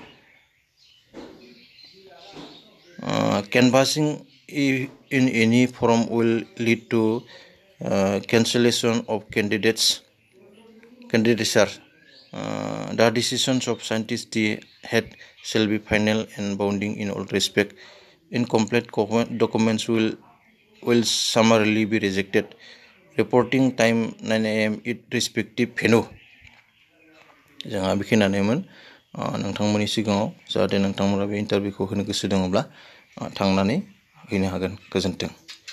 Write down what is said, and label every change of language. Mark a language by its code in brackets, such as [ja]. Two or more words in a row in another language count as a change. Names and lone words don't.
[en] Canvassing in any form will lead to cancellation of candidature. The decisions of scientists the head shall be final and binding in all respect. Incomplete documents will summarily be rejected. Reporting time 9 a.m. at respective venue. [brx] जोंहा बेखिनियानोमोन नोंथांमोननि सिगाङाव जाहाथे नोंथांमोना बे इन्टारभिउखौ होनो गोसो दङब्ला थांनानै हैनो हागोन गोजोन्थों